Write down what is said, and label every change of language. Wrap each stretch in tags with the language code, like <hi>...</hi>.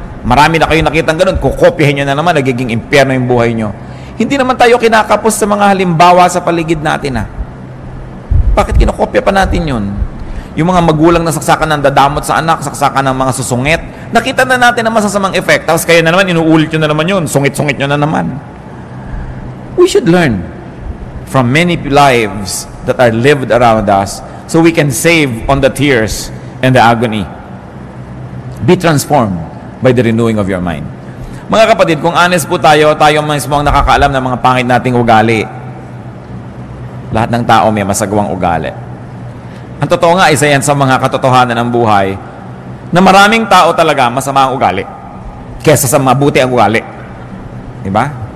<tl>Marami na kayong nakitang ganun, kukopyahin nyo na naman, nagiging impyerno yung buhay nyo. Hindi naman tayo kinakapos sa mga halimbawa sa paligid natin Bakit kinokopya pa natin yun? Yung mga magulang na saksakan ng dadamot sa anak, saksakan ng mga susungit, nakita na natin ang masasamang effect. Tapos kayo na naman, inuulit nyo na naman yun, sungit-sungit nyo na naman.</tl> <en>We should learn from many lives that are lived around us so we can save on the tears and the agony. Be transformed by the renewing of your mind.</en> <tl>Mga kapatid, kung honest po tayo mismo ang nakakaalam ng mga pangit nating ugali. Lahat ng tao may masagawang ugali. Ang totoo nga, isa yan sa mga katotohanan ng buhay na maraming tao talaga masama ang ugali kesa sa mabuti ang ugali. Diba?</tl>